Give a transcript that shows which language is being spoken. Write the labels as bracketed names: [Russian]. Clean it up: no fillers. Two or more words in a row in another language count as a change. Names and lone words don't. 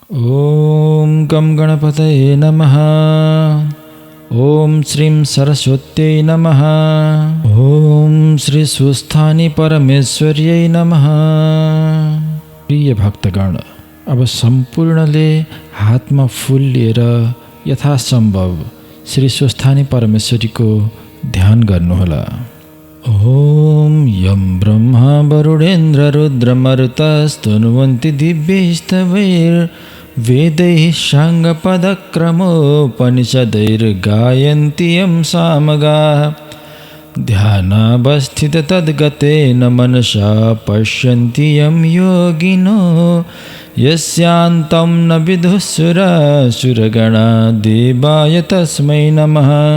[Sanskrit] ॐ गं गणपतये नमः। ॐ श्रीं सरस्वत्यै नमः। ॐ श्री स्वस्थानी परमेश्वर्यै नमः। [Nepali] प्रिय भक्तगण, अब सम्पूर्णले हातमा फूल लिएर यथासम्भव श्री स्वस्थानी परमेश्वरीको ध्यान गर्नुहोला। [Sanskrit] ॐ यं ब्रह्मा वरुणेन्द्र रुद्रमरुतस्तुन्वन्ति दिव्यैस्तवैर्वेदैः साङ्गपदक्रमोपनिषदैर्गायन्ति यं सामगाः। ध्यानावस्थिततद्गतेन मनसा पश्यन्ति यं योगिनो यस्यान्तं न विदुःसुरासुरगणा देवाय तस्मै नमः।